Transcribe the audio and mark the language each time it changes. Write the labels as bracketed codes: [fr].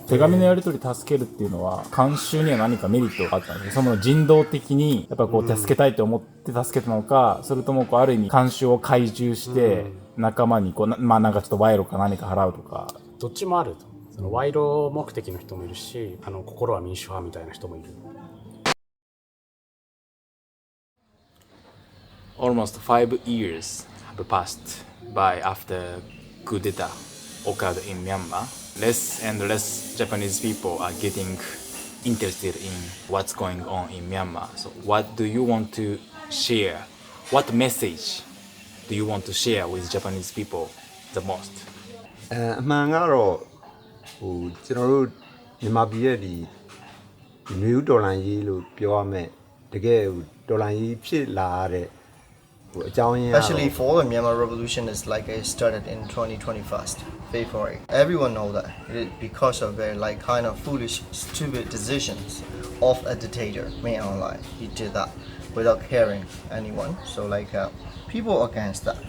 [ja] 手紙のやり取り助けるっていうのは監修には何かメリットがあったんですか？その人道的にやっぱこう助けたいと思って助けたのか、それともこうある意味監修を懐柔して仲間にこうなんかちょっと賄賂か何か払うとか。どっちもあると。その賄賂目的の人もいるし、心は民主派みたいな人もいる。 [en] Almost 5 years have passed by after coup d'etat occurred in Myanmar. Less and less Japanese people are getting interested in what's going on in Myanmar. So what do you want to share? What message do you want to share with Japanese people the most? [my] အမှန်ကတော့ကျွန်တော်တို့မြန်မာပြည်ရဲ့ဒီမျိုးဒေါ်လာကြီးလို့ပြောရမယ်တကယ်ဒေါ်လာကြီးဖြစ်လာတဲ့ [en] Especially for the Myanmar revolution is like it started in 2021 February. Everyone know that it is because of their like kind of foolish, stupid decisions of a dictator made online. He did that without caring anyone. So like people against that.